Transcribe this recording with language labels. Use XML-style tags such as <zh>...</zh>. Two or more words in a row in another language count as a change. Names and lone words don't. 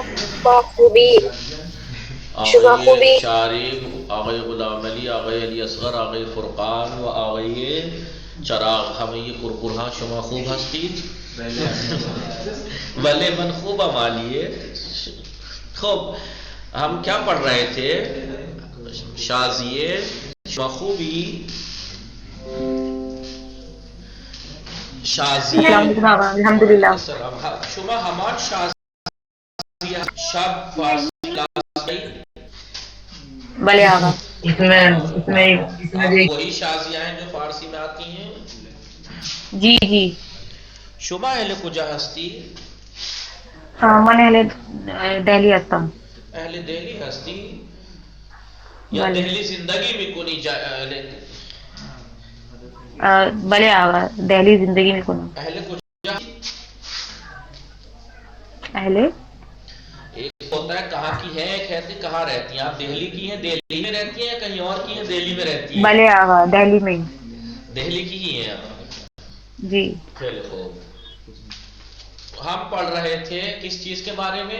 <fa>خوبی شما آقای خوبی؟ شارب، آقای غلام علی، آقای علی اصغر، آقای فرقان و آقای چراغ، همه کرکرها شما خوب هستید؟ بله من خوبم عالیه. خب</fa> <ur>ہم کیا پڑھ رہے تھے؟</ur> <fa>شازیه شما خوبی؟ شازیه الحمدللہ. شما همان شازیه شب فارسی کلاس گئی؟ بله آقا.</fa> <ur>آپ وہی شازیہ ہیں جو فارسی میں آتی ہیں؟ جی جی.</ur> <fa>شما اہل کجا ہستی؟ من اهل دہلی هستم. اہل دہلی ہستی یا بله. دہلی زندگی میکنی؟ بله آقا دہلی زندگی میکنم. اہل کجا؟ اہل</fa> <ur>ایک ہوتا ہے کہاں کی ہے، ایک ہے کہاں رہتی ہیں. آپ دہلی کی ہیں، دہلی میں رہتی ہیں یا کہیں اور کی ہیں دہلی میں رہتی ہیں؟</ur> <fa>بله آقا دہلی میں.</fa> <ur>دہلی کی ہی ہیں آپ؟ جی. چلو ہم پڑھ رہے تھے کس چیز کے بارے میں؟</ur>